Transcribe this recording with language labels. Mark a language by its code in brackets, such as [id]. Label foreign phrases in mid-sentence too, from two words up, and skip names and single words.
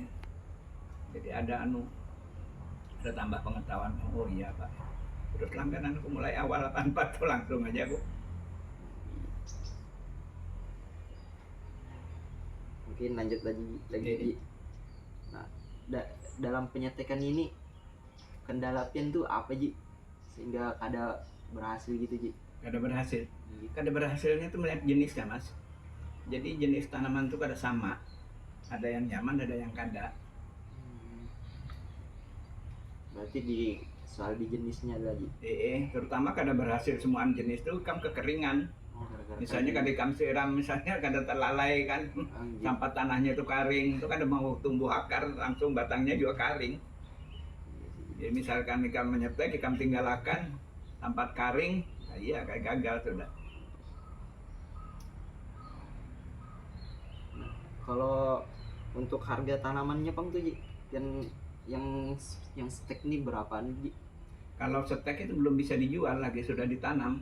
[id] Jadi ada tambah pengetahuan. Oh iya Pak. Terus langganan aku mulai awal 84 tuh langsung aja aku. Mungkin lanjut lagi. [bjn] Nah, dalam penyetekan ini kendala pian tuh apa, Ji? Sehingga kada berhasil gitu, Ji? Kada berhasil. Kada berhasilnya tuh melihat jenisnya Mas. Jadi jenis tanaman tuh kada sama. Ada yang nyaman, ada yang kada. Berarti soal di jenisnya lagi. Terutama kada berhasil semuaan jenis tuh kam kekeringan. Misalnya kada kam siram, misalnya kada terlalai kan. Sampai tanahnya itu kering, itu kada mau tumbuh akar, langsung batangnya juga kering. Jadi misalkan ikam menyetek, ikam tinggalkan tempat kering, nah iya kayak gagal sudah. Nah, kalau untuk harga tanamannya Bang tuh, Ji, yang stek ini berapa nih, Ji? Kalau stek itu belum bisa dijual lagi, sudah ditanam.